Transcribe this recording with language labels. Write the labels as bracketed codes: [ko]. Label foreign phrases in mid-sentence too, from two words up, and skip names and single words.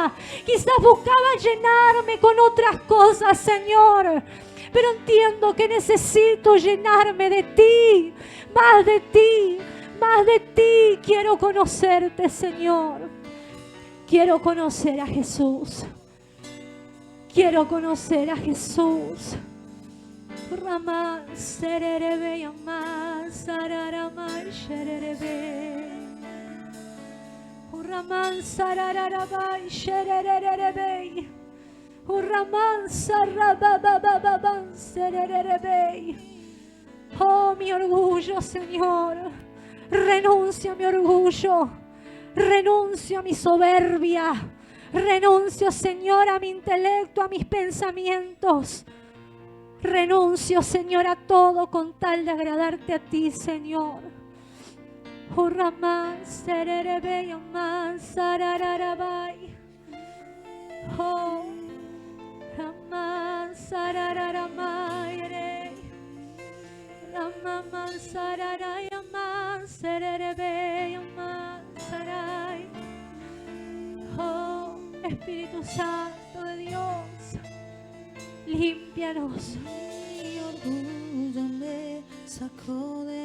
[es] Quizás buscaba llenarme con otras cosas, Señor. pero entiendo que necesito llenarme de ti, más de ti, más de ti. Quiero conocerte, Señor. Quiero conocer a Jesús. Quiero conocer a Jesús. Ramán sererebe yamán sararamay shererebe. Ramán sarararabay shererebe. Ramán sarababababán sererebe. Oh, mi orgullo, Señor. Renuncio a mi orgullo. Renuncio a mi soberbia. Renuncio, Señor, a mi intelecto, a mis pensamientos. Renuncio, Señor, a todo con tal de agradarte a ti, Señor. Oh, Ramán, sererebe, yamán, sarararabay. Oh, Ramán, sarararamay, Ramán, sararayamán, sererebe, yamán, saray. Oh, Espíritu Santo de Dios, límpianos. Mi orgullo me sacó